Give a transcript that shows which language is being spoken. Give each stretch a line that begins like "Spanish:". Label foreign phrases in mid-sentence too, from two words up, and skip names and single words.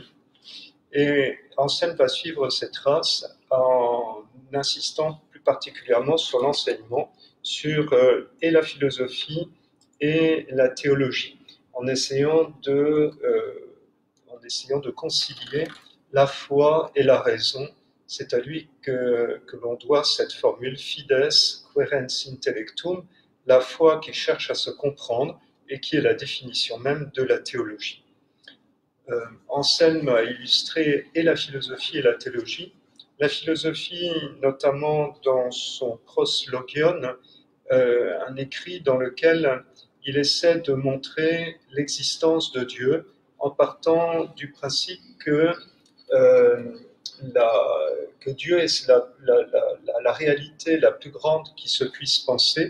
French: Et Anselme va suivre ses traces en insistant plus particulièrement sur l'enseignement, sur et la philosophie et la théologie, en essayant de concilier la foi et la raison. C'est à lui que l'on doit cette formule
Latin: fides quaerens intellectum,
French: la foi qui cherche à se comprendre et qui est la définition même de la théologie. Anselme a illustré et la philosophie et la théologie. La philosophie, notamment dans son Proslogion, un écrit dans lequel il essaie de montrer l'existence de Dieu en partant du principe que Dieu est la réalité la plus grande qui se puisse penser.